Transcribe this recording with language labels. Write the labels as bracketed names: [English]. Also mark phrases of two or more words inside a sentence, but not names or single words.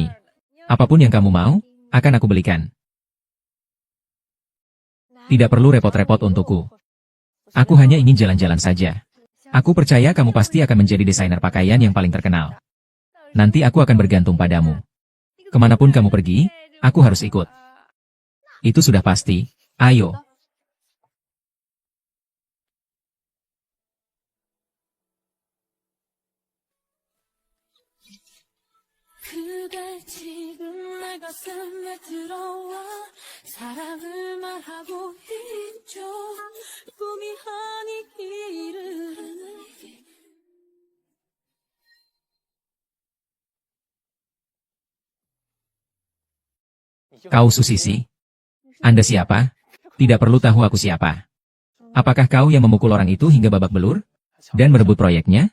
[Indonesian] Apapun yang kamu mau, akan aku belikan. Tidak perlu repot-repot untukku. Aku hanya ingin jalan-jalan saja. Aku percaya kamu pasti akan menjadi desainer pakaian yang paling terkenal. Nanti aku akan bergantung padamu. Kemanapun kamu pergi, aku harus ikut. Itu sudah pasti. Ayo. [Korean] 그댈 지금 내 가슴에 들어와 사랑을 말하고 있죠 꿈이 아니기를 [Indonesian] Kau Susisi? Anda siapa? Tidak perlu tahu aku siapa. Apakah kau yang memukul orang itu hingga babak belur? Dan merebut proyeknya?